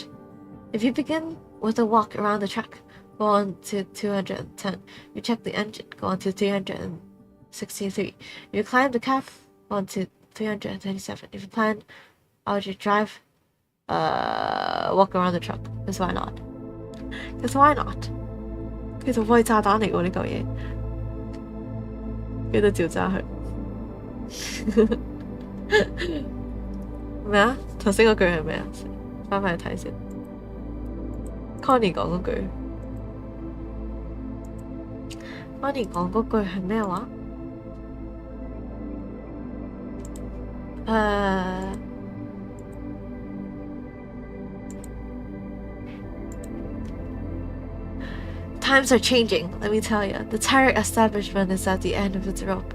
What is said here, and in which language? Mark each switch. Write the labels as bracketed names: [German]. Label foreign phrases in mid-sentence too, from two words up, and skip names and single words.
[English] If you begin with a walk around the truck, go on to 210. You check the engine, go on to 363. If you climb the cab, go on to 337. If you plan out your drive, walk around the truck. Because why not? Because why not? [Cantonese] 其實可以炸彈嚟喎呢嚿嘢，記得照炸佢。咩啊？頭先嗰句係咩啊？翻返去睇先。Connie 講嗰句 ，Connie 講嗰句係咩話 ？ [English] Times are changing, let me tell you. The entire establishment is at the end of its rope.